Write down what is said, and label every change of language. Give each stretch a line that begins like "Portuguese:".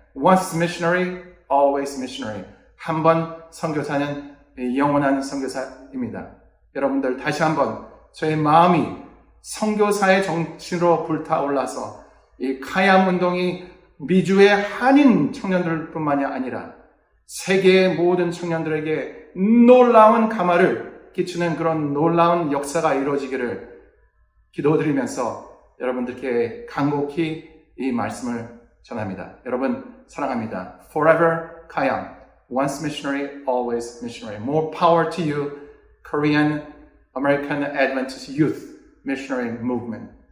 English: Once missionary, always missionary.
Korean: 한 번 선교사는 영원한 선교사입니다. 여러분들 다시 한번 저의 마음이 선교사의 정신으로 불타올라서 이 카얌 운동이 미주의 한인 청년들뿐만이 아니라 세계의 모든 청년들에게 놀라운 감화를 끼치는 그런 놀라운 역사가 이루어지기를 기도드리면서 여러분들께 간곡히 이 말씀을 전합니다. 여러분 사랑합니다.
English: Forever Kayam. Once missionary, always missionary. More power to you, Korean American Adventist Youth Missionary Movement.